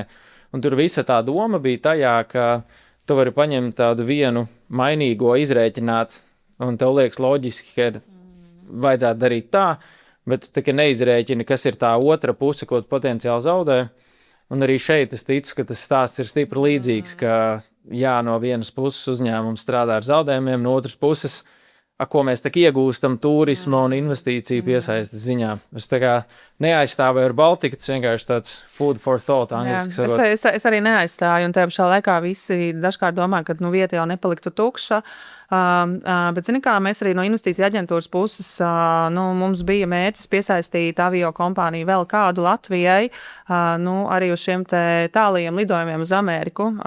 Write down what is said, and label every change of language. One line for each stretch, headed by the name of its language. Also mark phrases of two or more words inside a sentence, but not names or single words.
Latvian: Un tur visa tā doma bija tajā, ka tu vari paņemt tādu vienu mainīgo izrēķināt, un tev liekas loģiski, ka vajadzētu darīt tā, bet tu tikai neizrēķini, kas ir tā otra puse, ko tu potenciāli zaudē. Un arī šeit es ticu, ka tas stāsts ir stipri līdzīgs, ka no vienas puses uzņēmums strādā ar zaudējumiem, no otras puses, ko mēs tak iegūstam turisma un investīciju piesaistes ziņā. Es tā kā neaizstāvēju ar Baltiku, tas vienkārši tāds
English: food for thought,
Latvian: angliski sakot. Es arī neaizstāju, un tajā pašā laikā visi dažkārt domā, ka vieta jau nepaliktu tukša. Bet, zini kā, mēs arī no investīcija aģentūras puses, mums bija mērķis piesaistīt avio kompāniju vēl kādu Latvijai, arī uz šiem tālajiem lidojumiem uz Ameriku,